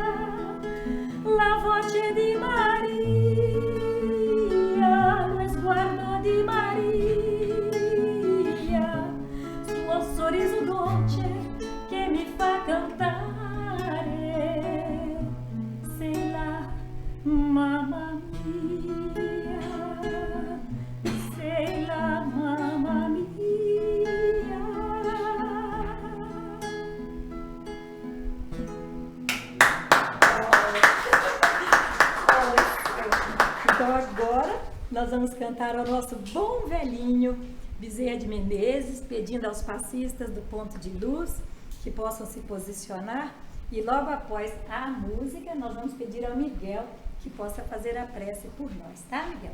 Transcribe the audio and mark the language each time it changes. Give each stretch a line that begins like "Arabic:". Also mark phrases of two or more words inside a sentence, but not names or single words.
Italian: La voce di Maria, lo sguardo di Maria, suo sorriso dolce che mi fa cantare, sei la mamma mia, sei la mamma mia.
Portuguese: Então agora nós vamos cantar ao nosso bom velhinho Bezerra de Menezes, pedindo aos passistas do Ponto de Luz que possam se posicionar, e logo após a música nós vamos pedir ao Miguel que possa fazer a prece por nós, tá, Miguel?